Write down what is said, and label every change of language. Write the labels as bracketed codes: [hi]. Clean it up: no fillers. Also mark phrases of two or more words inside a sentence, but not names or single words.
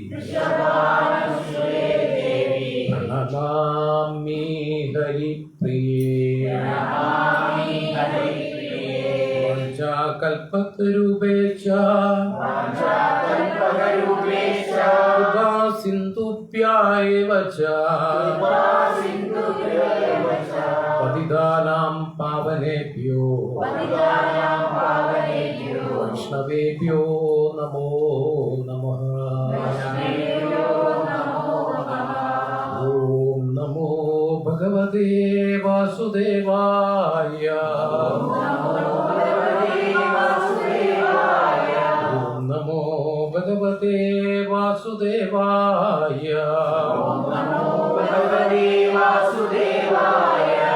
[sa] प्रणमामि हरिप्रिये वाञ्छाकल्पतरूपेक्ष कृपा सिन्धुभ्यैव च पतितानां पावनेभ्यो वैष्णवेभ्यो नमो नमः. ॐ नमो भगवते वासुदेवाय. ॐ नमो भगवते वासुदेवाय. ॐ नमो भगवते वासुदेवाय.